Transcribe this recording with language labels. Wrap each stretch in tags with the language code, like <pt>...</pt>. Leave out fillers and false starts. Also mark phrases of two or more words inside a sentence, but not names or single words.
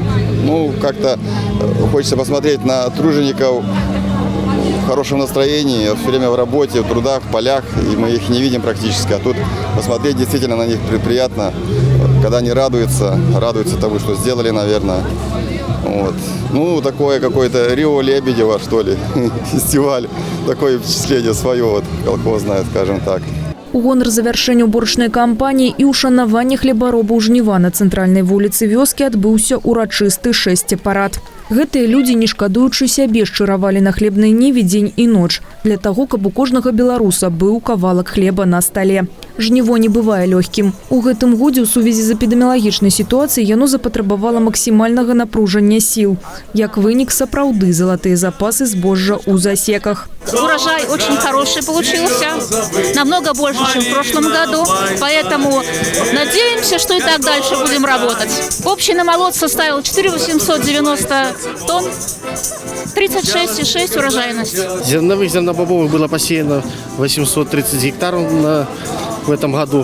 <ru>Как-то хочется посмотреть на тружеников в хорошем настроении, все время в работе, в трудах, в полях, и мы их не видим практически. А тут посмотреть действительно на них приятно, когда они радуются тому, что сделали, наверное. Такое какое-то Рио Лебедева, что ли, фестиваль, такое впечатление свое, колхозное, скажем так.</ru> <be>У гонар завяршэння уборачнай кампаніі і ушанавання хлебаробаў жніва на цэнтральнай вуліцы вёскі адбыўся урачысты шэсцепарад. Гэтыя людзі, не шкадуючы сябе, шчыравалі на хлебнай ніве дзень і ноч для таго, каб у кожнага беларуса быў кавалак хлеба на стале. Жніво не бывае лёгкім. У гэтым годзе ў сувязі з эпідэміялагічнай сітуацыяй яно запатрабавала максімальнага напружання сіл. Як вынік, сапраўды залатыя запасы збожжа ў засеках.</be> <ru>Урожай очень хороший получился, намного больше, чем в прошлом году, поэтому надеемся, что и так дальше будем работать. Общий намолот составил 4890 тонн, 36,6 урожайность. Зерновых, зернобобовых было посеяно 830 гектаров в этом году.</ru>